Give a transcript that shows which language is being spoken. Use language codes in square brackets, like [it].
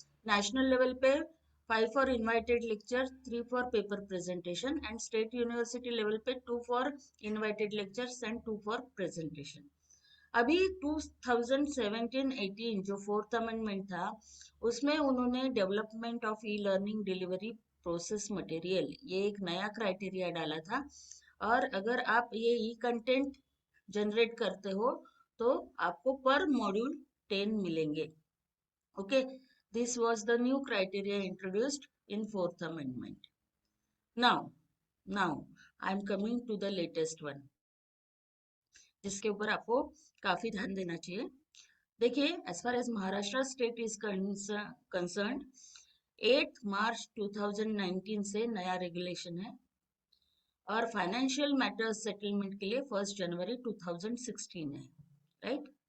[en] National level पे 5 for invited lecture, 3 for paper presentation and state university level पे 2 for invited lectures and 2 for presentation. [hi] अभी 2017-18 जो 4th amendment था उसमें उन्होंने development of e learning delivery process material, ये एक नया क्राइटेरिया डाला था. और अगर आप ये ई कंटेंट जनरेट करते हो तो आपको पर मॉड्यूल 10 मिलेंगे. [en] Okay. This was the new criteria introduced in 4th amendment. Now I'm coming to the latest one, [hi] जिसके ऊपर आपको काफी ध्यान देना चाहिए. देखिए [en] as far as Maharashtra state is concerned, [hi] 8 March 2019 से नया रेगुलेशन है और फाइनेंशियल मैटर्स सेटलमेंट के लिए 1 जनवरी 2016 है. राइट.